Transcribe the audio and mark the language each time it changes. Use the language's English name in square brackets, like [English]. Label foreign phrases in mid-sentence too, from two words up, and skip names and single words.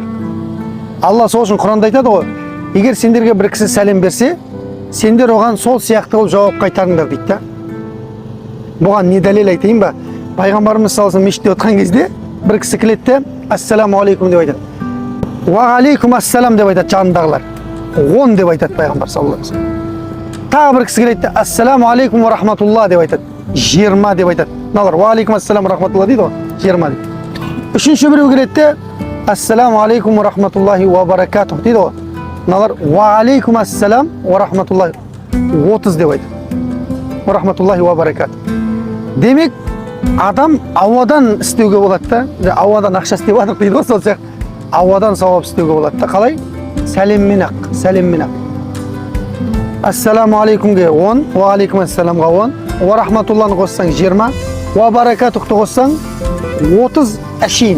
[Kazakh] Алла сол үшін Құранда айтады ғой, егер сендерге бір кісі сәлем берсе, сендер оған сол сияқты қылып жауап қайтарыңдар дейді да. Бұған не дәлел айтайын ба? Пайғамбарымыз салсын мешітте отқан кезде бір кісі келеді, [Arabic] السلام عليكم [Kazakh] деп айтады. [Arabic] وعليكم السلام [Kazakh] деп айтады жанындағылар. 10 деп айтады пайғамбар [Arabic] صلى الله عليه وسلم. [Kazakh] Тағы бір кісі келеді, [Arabic] السلام عليكم ورحمة الله [Kazakh] деп айтады. 20 деп айтады. Мыналар [Arabic] وعليكم السلام ورحمة الله [Kazakh] дейді ғой. 20 дейді. Үшінші біреу келеді, [Arabic] السلام عليكم ورحمة الله وبركاته [Kazakh] дейді ғой. [Arabic] Мыналар وعليكم السلام ورحمة الله 30 [Kazakh] деп айтады. [Arabic] ورحمة الله وبركاته. [Kazakh] Демек, адам ауадан істеуге болады да, ауадан ақша істеп жатыр дейді ғой, сол сияқты. Ауадан сауап істеуге болады да. Қалай? Сәлеммен ақ, сәлеммен ақ. [Arabic] السلام عليكم [Kazakh] 10, [Arabic] وعليكم السلام [Kazakh] 10, [Arabic] ورحمة الله [Kazakh] қоссаң 20, [Arabic] وبركاته [Kazakh] қоссаң 30 әшейін.